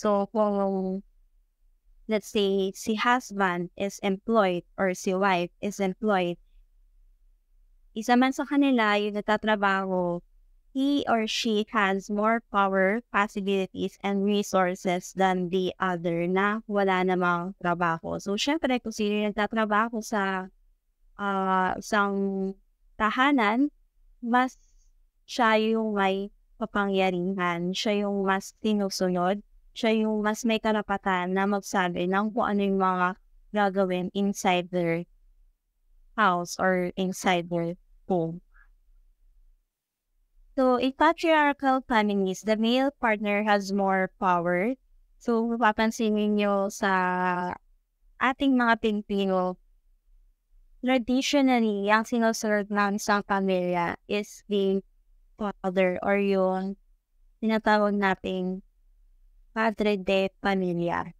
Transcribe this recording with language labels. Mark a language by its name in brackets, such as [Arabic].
[English] So kung let's say si husband is employed or si wife is employed, [Filipino] isa man sa kanila yung nagtatrabaho, [English] he or she has more power, possibilities, and resources than the other [Filipino] na wala namang trabaho. So, syempre, kung sino yung nagtatrabaho sa isang tahanan, mas siya yung may kapangyarihan, siya yung mas sinusunod, siya yung mas may karapatan na magsabi ng kung ano yung mga gagawin [English] inside their house or inside their home. So, in patriarchal families, the male partner has more power. [Filipino] So, mapapansin ninyo sa ating mga Pilipino, traditionally, ang sinusunod ng isang pamilya is the father or yung tinatawag nating padre de familia.